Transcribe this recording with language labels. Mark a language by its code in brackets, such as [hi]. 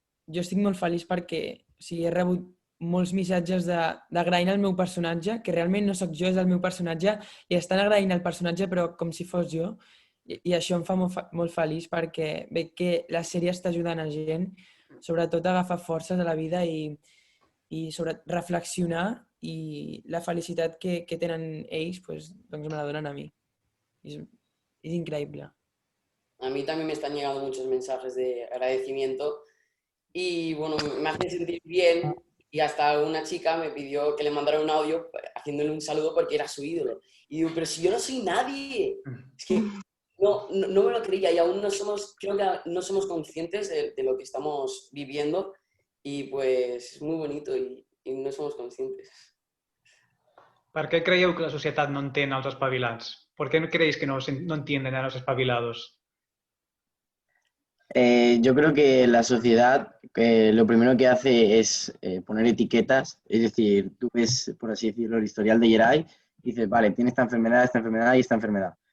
[ca] Jo estic molt feliç perquè he rebut molts missatges d'agraint el meu personatge, que realment no sóc jo, és el meu personatge, i estan agraint el personatge però com si fos jo. I això em fa molt feliç perquè veig que la sèrie està ajudant a gent, sobretot a agafar forces a la vida i sobre reflexionar i la felicitat que tenen ells doncs me la donen a mi. [es] Es increíble. A mí también me están llegando muchos mensajes de agradecimiento y bueno, me hace sentir bien y hasta una chica me pidió que le mandara un audio haciéndole un saludo porque era su ídolo. Y digo, pero si yo no soy nadie. Es que no me lo creía y aún creo que no somos conscientes de lo que estamos viviendo y pues es muy bonito y no somos conscientes. [ca] Per què creieu que la societat no entén els espavilats? [es] ¿Por qué creéis que no entienden a los espabilados? Yo creo que la sociedad lo primero que hace es poner etiquetas, es decir, tú ves, por así decirlo, el historial de Geray y dices, vale, tiene esta enfermedad y esta enfermedad.